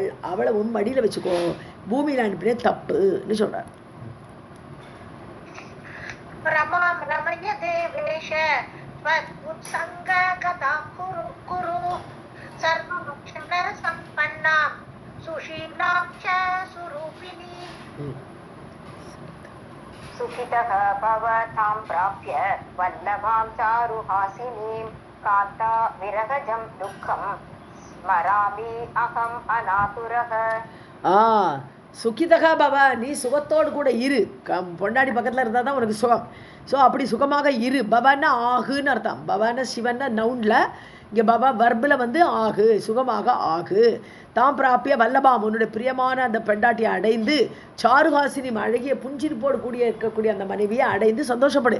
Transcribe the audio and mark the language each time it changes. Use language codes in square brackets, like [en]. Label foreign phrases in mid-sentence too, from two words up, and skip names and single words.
[ta] அவளை உன் மடியில் வச்சுக்கோ, பூமியில் அனுப்பினே தப்புன்னு சொல்றார். [sa] रमां रमय देवेश उत्सङ्गगतां कुरु सर्वलक्षण सम्पन्नां सुशीलां च सुरूपिणीम्. सुखितः भव तां प्राप्य वल्लभां चारुहासिनीं कान्ता विरहजं दुःखं स्मरामि अहम् अनातुरः. सुखितः भव, [ta] நீ சுகத்தோடு கூட இரு. பொண்டாடி பக்கத்தில் இருந்தால் தான் உனக்கு சுகம். ஸோ அப்படி சுகமாக இரு. பவன்னா ஆகுன்னு அர்த்தம். பவன்னா சிவன்னா நவுனில், இங்கே பவ வர்பில் ஆகு, சுகமாக ஆகு. [sa] तां प्राप्य वल्लभां, [ta] உன்னுடைய பிரியமான அந்த பெண்டாட்டியை அடைந்து, சாருஹாசினி அழகிய புஞ்சிரிப்போடு இருக்கக்கூடிய அந்த மனைவியை அடைந்து சந்தோஷப்படு.